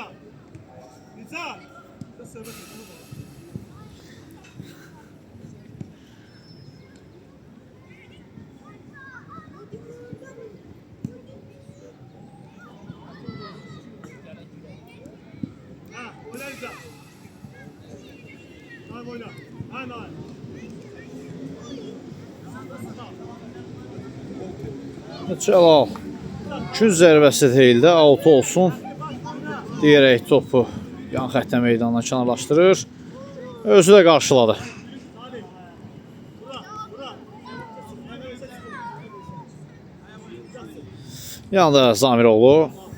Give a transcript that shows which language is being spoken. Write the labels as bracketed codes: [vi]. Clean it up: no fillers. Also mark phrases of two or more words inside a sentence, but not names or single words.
[tr] Rıza. Rıza. Ha, oyna Rıza. Tamam oyna. Hayır. [az] Cəlal. Gün zərbəsi deyildi, 6 olsun deyərək topu yan xəttə meydandan kənarlaşdırır. Özü də qarşıladı. Yanında Zamiroğlu.